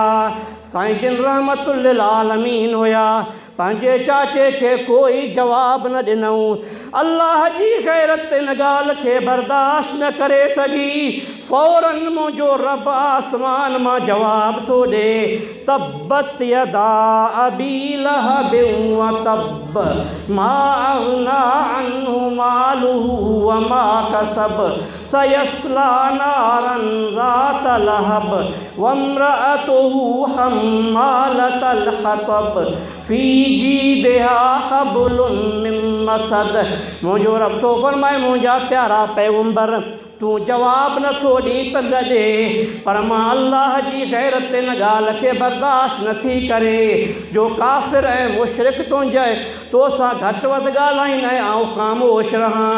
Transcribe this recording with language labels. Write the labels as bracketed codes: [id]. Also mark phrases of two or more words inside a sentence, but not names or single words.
[sd] साईं जिन [ar] رحمة للعالمين [sd] हुया, पंहिंजे चाचे खे कोई जवाबु न ॾिनऊं। अल्लाह जी ग़ैरत इन ॻाल्हि खे बर्दाश्त न करे सघी। फ़ौरन मुंहिंजो रब आसमान मां जवाब थो ॾे, [ar] تبت يدا أبي لهب وتب ما أغنى عنه ماله وما كسب سيصلى نارا ذات لهب وامرأته حمالة الحطب في جيدها حبل من مسد. [sd] मुंहिंजो रब थो फरमाए, मुंहिंजा प्यारा पैगंबर तूं जवाबु नथो ॾी त न ॾे, पर मां अल्लाह जी ग़ैरत इन ॻाल्हि खे बर्दाश्त नथी करे जो काफ़िर ऐं मुशरिक तुंहिंजे तोसां घटि वधि ॻाल्हाईनि ऐं आउं ख़ामोश रहां।